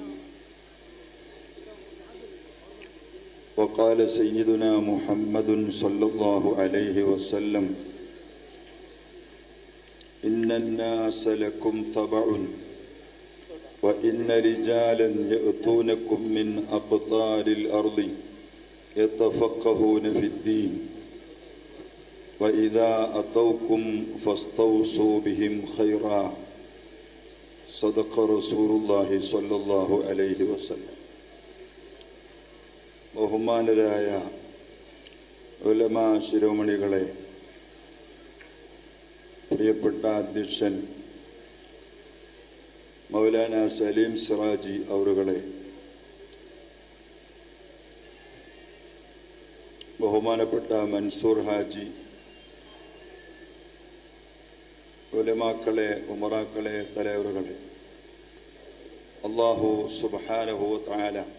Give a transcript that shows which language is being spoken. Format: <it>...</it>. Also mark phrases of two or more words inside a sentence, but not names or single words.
<ar>وقال سيدنا محمد صلى الله عليه وسلم إن الناس لكم تبع وإن رجالا يأتونكم من أقطار الأرض يتفقهون في الدين وإذا أتوكم فاستوصوا بهم خيرا. صدق رسول الله صلى الله عليه وسلم.</ar> <ml>ബഹുമാനരായ ഉലമാ ശിരോമണികളെ, പ്രിയപ്പെട്ട അധ്യക്ഷൻ മൗലാന സലീം സിറാജി അവറുകളെ, ബഹുമാനപ്പെട്ട മൻസൂർ ഹാജി, ഉലമാക്കളെ, ഉമറാക്കളെ, തലവറുകളെ,</ml> <ar>الله سبحانه و تعالى</ar>